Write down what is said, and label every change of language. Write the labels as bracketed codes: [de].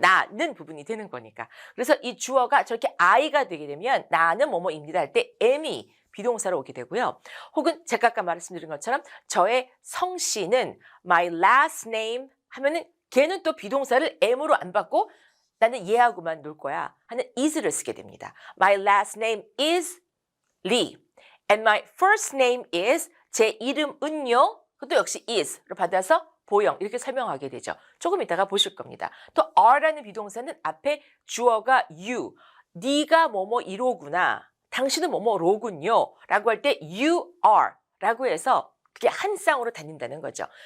[ko] 나는 부분이 되는 거니까. 그래서 이 주어가 저렇게 I가 되게 되면 나는 뭐뭐입니다 할 때 am이 비동사로 오게 되고요. 혹은 제가 아까 말씀드린 것처럼 저의 성씨는 [en] my last name [ko] 하면은 걔는 또 비동사를 am으로 안 받고 나는 얘하고만 놀 거야 하는 is를 쓰게 됩니다. [en] My last name is Lee and my first name is [ko] 제 이름은요. 그것도 역시 is로 받아서 보영 이렇게 설명하게 되죠. 조금 이따가 보실 겁니다. 또 are라는 비동사는 앞에 주어가 you, 네가 뭐뭐 이로구나, 당신은 뭐뭐로군요 라고 할 때 you are 라고 해서 그게 한 쌍으로 다닌다는 거죠.